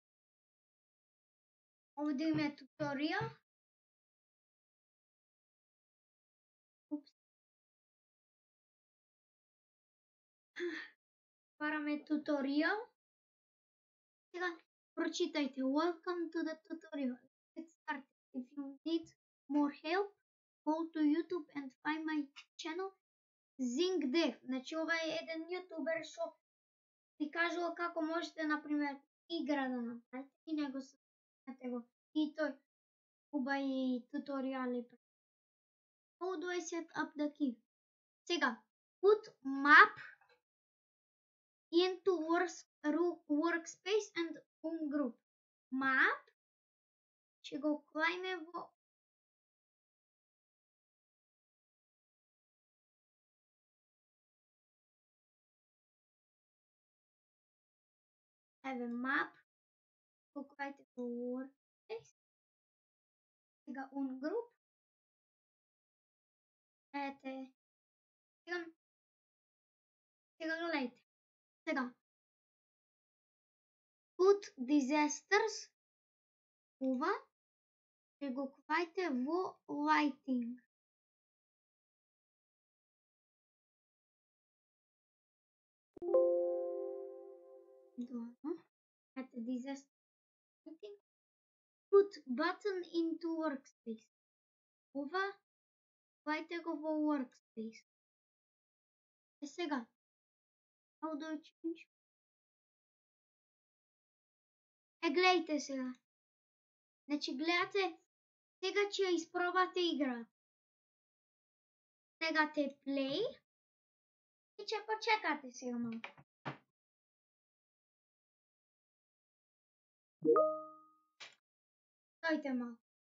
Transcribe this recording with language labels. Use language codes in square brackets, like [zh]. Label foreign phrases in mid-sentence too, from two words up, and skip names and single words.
[mk] Овде има туторијал. Отвараме туторијал. Сега, прочитајте. [en] Welcome to the tutorial. Let's start. If you need more help, go to YouTube and find my channel ZingDev. [mk] Значи ова е еден јутубер што ви кажува како можете, например, игра да направите и него слушате го. И тој убави туторијали. [en] How do I set up the key? Сега, put map into workspace and on group. [mk] Map ќе го клајме во еве map, го клајте во workspace, сега [en] on group, [mk] ете, сега гледайте, сега, [en] put disasters, [mk] ова, ќе го клајте во lighting. Добро, ете [en] disaster lighting, put button into workspace, [mk] ова, клајте го во workspace. Е сега, [en] how do I change? [mk] Е гледайте сега. Значи гледате, сега ќе ја испробате игра. Сега те play и ќе почекате сега малку. Стојте малку.